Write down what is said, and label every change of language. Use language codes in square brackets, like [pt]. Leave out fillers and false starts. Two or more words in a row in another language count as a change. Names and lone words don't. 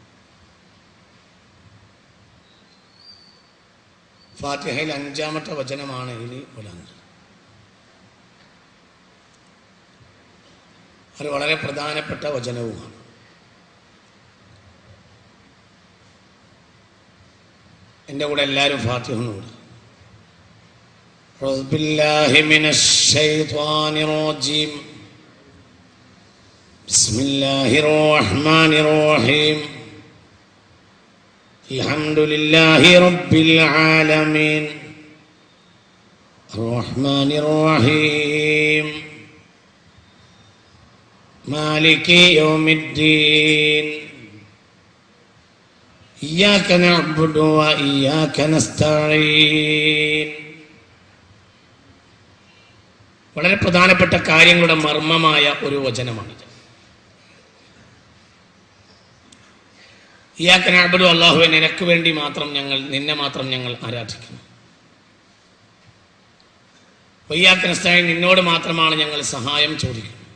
[ml] ഫാത്തിഹയിൽ 5-ാമത്തെ വചനമാണ് ഇനി വരാനുള്ളത്. അത് വളരെ പ്രധാനപ്പെട്ട വചനവുമാണ്. എൻ്റെ കൂടെ എല്ലാവരും ഫാത്തിഹ ഓതുക. [ar] أعوذ بالله من الشيطان الرجيم. بسم الله الرحمن الرحيم. الحمد لله رب العالمين الرحمن الرحيم مالك يوم الدين إياك نعبد وإياك نستعين. [ml] വളരെ പ്രധാനപ്പെട്ട കാര്യങ്ങളുടെ മർമ്മമായ ഒരു വചനമാണിത്. [ar] إياك نعبد, [ml] അല്ലാഹുവേ നിനക്ക് വേണ്ടി മാത്രം ഞങ്ങൾ, നിന്നെ മാത്രം ഞങ്ങൾ ആരാധിക്കുന്നു. [ar] وإياك نستعين, [ml] നിന്നോട് മാത്രമാണ് ഞങ്ങൾ സഹായം ചോദിക്കുന്നത്.